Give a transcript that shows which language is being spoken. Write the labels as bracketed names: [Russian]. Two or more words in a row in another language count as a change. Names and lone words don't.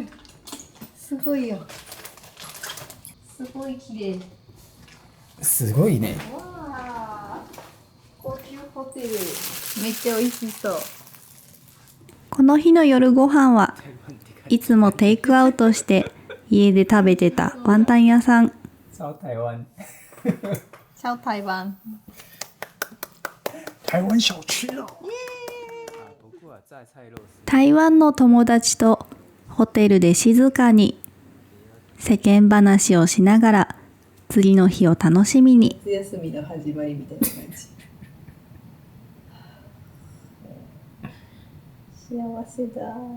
[Japanese] すごいよ。すごい綺麗。すごいね。わあ。高級ホテル。めっちゃ美味しそう。この日の夜ご飯はいつもテイクアウトして家で食べてたワンタン屋さん。超台湾。超台湾。 [Chinese] 台湾小吃哦。 [Japanese] 台湾の友達とホテルで静かに世間話をしながら次の日を楽しみに。夏休みの始まりみたいな感じ。幸せだ。